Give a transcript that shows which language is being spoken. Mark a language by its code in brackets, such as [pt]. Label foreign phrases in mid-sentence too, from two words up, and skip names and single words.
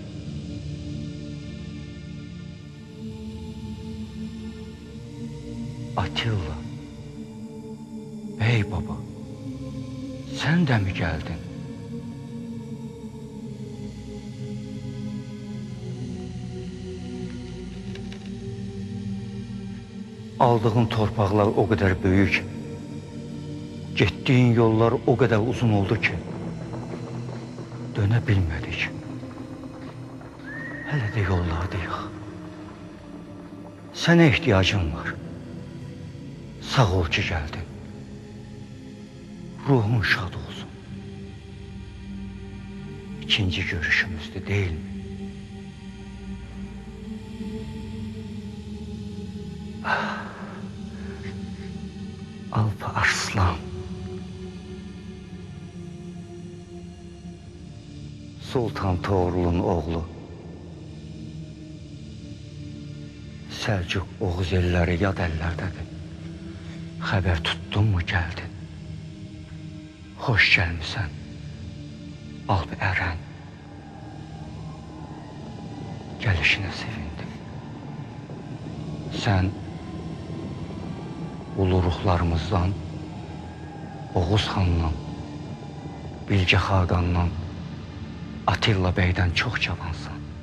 [tr] Atilla, bey baba, sen de mi geldin? [az] Aldığın torpaqlar [tr] o kadar büyük, [az] getdiyin yollar [tr] o kadar uzun [az] oldu ki, dönə bilmədik. Hələ də yollardayıq. Sənə [tr] ihtiyacım var. Sağ ol ki geldin. Ruhun şad olsun. İkinci görüşümüzdü, değil mi? Alpa Arslan. Sultan Toğrul'un oğlu. [az] Selçuk Oğuz elləri yad əllərdədir. Xəbər tuttun mu gəldin? Xoş gəlmisən, Alp Ərən. Gəlişinə sevindim. Sən ulu ruhlarımızdan, Oğuz xandan, Bilge Xaqandan, Atilla beydən çox cavansan.